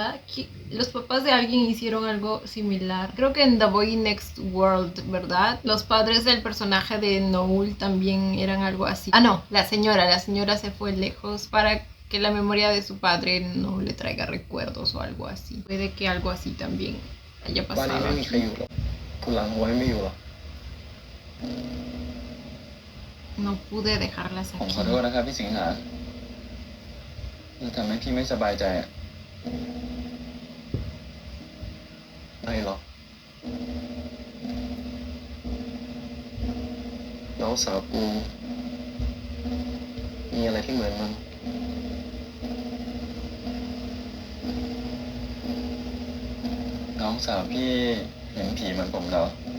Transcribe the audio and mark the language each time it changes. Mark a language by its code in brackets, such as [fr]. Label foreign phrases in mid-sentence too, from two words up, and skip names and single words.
[es] Los papás de alguien hicieron algo similar. Creo que en The Boy Next World, ¿verdad? Los padres del personaje de Noel también eran algo así. Ah, no, la señora se fue lejos para que la memoria de su padre no le traiga recuerdos o algo así. Puede que algo así también haya [th] บ้านนี้ [es] pasado [th] ไม่มีใคร [es] aquí. [th] อยู่หรอกคุณหลังไว้ไม่อยู่หรอก [es] No pude dejarlas [th] ผม [es] aquí. [th] ขอโทษนะครับพี่สิงหาที่ทำให้พี่ไม่สบายใจอ่ะ ไม่หรอกน้องสาวกูมีอะไรที่เหมือนมัน น้องสาวพี่เห็นผีเหมือนผมแล้ว